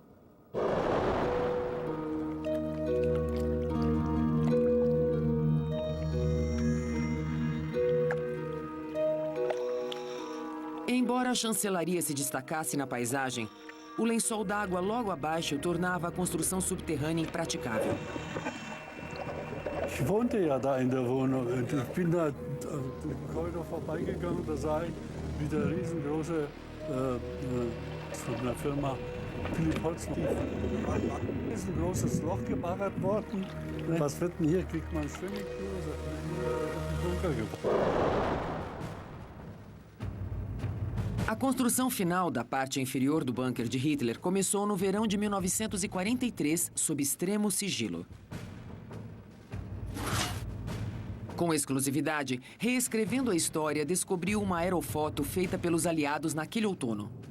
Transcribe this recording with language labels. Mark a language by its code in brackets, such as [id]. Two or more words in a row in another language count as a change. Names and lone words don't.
[pt] Embora a chancelaria se destacasse na paisagem, o lençol d'água logo abaixo tornava a construção subterrânea impraticável. [de] Ich wohnte ja da in der Wohnung und ich bin da im Korridor vorbeigegangen, da sah ich, wie der riesengroße von der Firma Philipp Holztief, ein riesengroßes Loch gebaggert worden. Was wird denn hier? Kriegt man Swimmingpool? Bunker gebaut. [pt] A construção final da parte inferior do bunker de Hitler começou no verão de 1943, sob extremo sigilo. Com exclusividade, reescrevendo a história, descobriu uma aerofoto feita pelos aliados naquele outono.